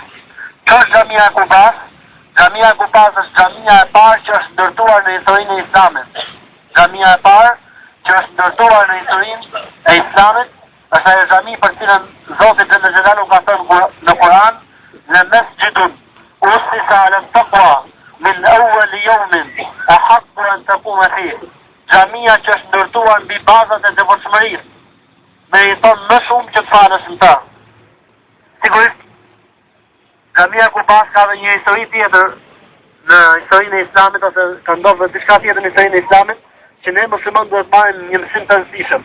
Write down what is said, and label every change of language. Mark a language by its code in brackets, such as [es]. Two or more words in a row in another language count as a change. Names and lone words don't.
[sq] Kjo është xhamia e Kubas. Xhamia e Kubas është xhamia e parë që është ndërtuar në historinë e Islamit. Xhamia e parë që është ndërtuar në historinë e Islamit është ajo xhami për cilën Zoti [ar] جل جلاله [sq] ka thënë në Kur'an: "Në [ar] مسجد أسس على التقوى من أول يوم أحق أن تقوم فيه." [sq] Xhamia që është ndërtuar mbi bazat e devotshmërisë meriton më shumë që të falesh në ta. Sigurisht, xhamia e Kubas ka dhe një histori tjetër në historinë e Islamit, ose ka ndodhur diçka tjetër në historinë e Islamit, që ne muslimanët duhet marrim një mësim të rëndësishëm.